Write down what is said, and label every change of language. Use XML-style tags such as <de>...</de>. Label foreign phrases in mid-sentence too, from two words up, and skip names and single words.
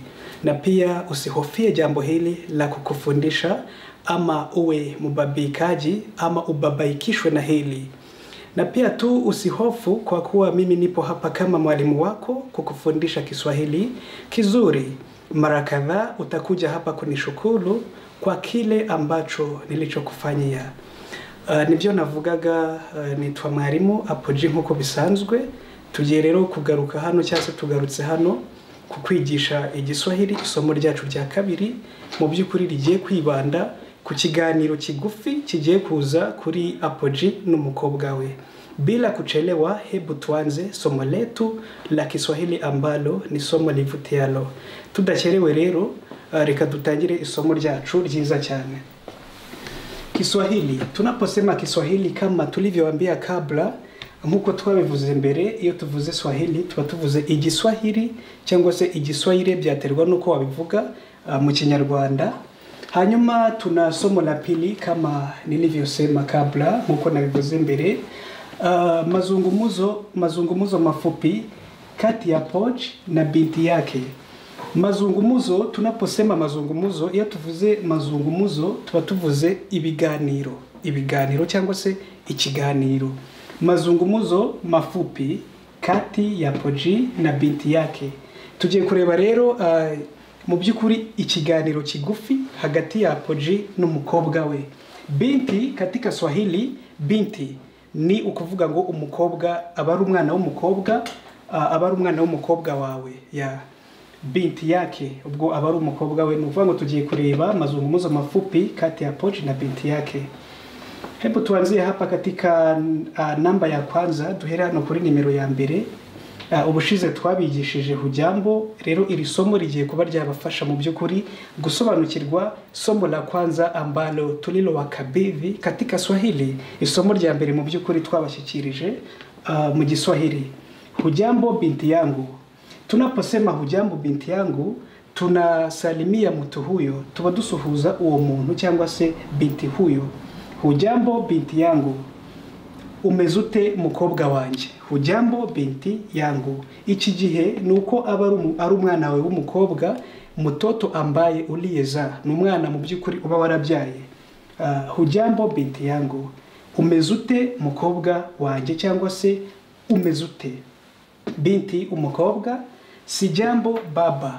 <sw>Na pia usihofie jambo hili la kukufundisha ama uwe mbabaikaji ama ubabaikishwe na hili. Na pia tu usihofu kwa kuwa mimi nipo hapa kama mwalimu wako kukufundisha Kiswahili kizuri. Mara kadhaa utakuja hapa kunishukuru kwa kile ambacho nilichokufanyia.</sw> <rw>Nibyo navugaga nitwa mwarimu apoji nkuko bisanzwe. Tugiye rero kugaruka hano cyase tugarutse hano kukwigisha Igiswahili isomo ryacu rya kabiri, mu byukuri rigiye kwibanda ku kiganiro kigufi kigiye kuza kuri apoji n'umukobwa we.</rw> <sw>Bila kuchelewa, hebu tuanze somo letu la Kiswahili ambalo ni somo livutialo.</sw> <rw>Tudachelewe rero, reka dutangire isomo ryacu ryiza cyane.</rw> <sw>Kiswahili, tunaposema Kiswahili kama tulivyowaambia kabla,</sw> <rw>nkuko twabivuze mbere, iyo tuvuze Swahili tuba tuvuze Igiswahili cyangwa se Igiswahili, byaterwa nuko wabivuga mu Kinyarwanda.</rw> <sw>Hanyuma tuna somo la pili kama nilivyosema kabla,</sw> <rw>nkuko nabivuze mbere,</rw> <sw>mazungumzo mafupi kati ya Poch na binti yake. Mazungumuzo, tunaposema mazungumuzo,</sw> <rw>iyo tuvuze mazungumuzo tuba tuvuze ibiganiro cyangwa se ikiganiro.</rw> <sw>Mazungumuzo mafupi kati ya Poji na binti yake.</sw> <rw>Tugiye kureba rero mu byukuri ikiganiro kigufi hagati ya Poji n'umukobwa we.</rw> <sw>Binti katika Swahili, binti</sw> <rw>ni ukuvuga ngo umukobwa, abari umwana w'umukobwa, abari umwana w'umukobwa wawe ya</rw> <sw>binti yake,</sw> <rw>ubwo abari umukobwa we. Nuvuga ngo tugiye kureba</rw> <sw>mazungumzo mafupi kati ya Poji na binti yake. Hebu tuanzie hapa katika namba ya kwanza,</sw> <rw>duhera hano kuri nimero ya mbere. Ubushize twabigishije hujambo, rero iri somo rigiye kuba ryabafasha mu byukuri gusobanukirwa</rw> <sw>somo la kwanza ambalo tulilo wakabidhi katika Swahili.</sw> <rw>Isomo rya mbere mu byukuri twabashyikirije mu Giswahili.</rw> <sw>Hujambo binti yangu. Tunaposema hujambo binti yangu, tunasalimia mtu huyo,</sw> <rw>tuba dusuhuza uwo muntu cyangwa se</rw> <sw>binti huyo. Hujambo binti yangu.</sw> <rw>Umezute mukobwa wanje.</rw> <sw>Hujambo binti yangu.</sw> <rw>Iki gihe nuko ari umwana wawe w'umukobwa,</rw> <sw>mutoto ambaye uliyeza,</sw> <rw>n'umwana mu byukuri uba warabyaye.</rw> <sw>Hujambo binti yangu.</sw> <rw>Umezute mukobwa wanje cyangwa se umezute.</rw> <sw>Binti umukobwa. Sijambo baba.</sw>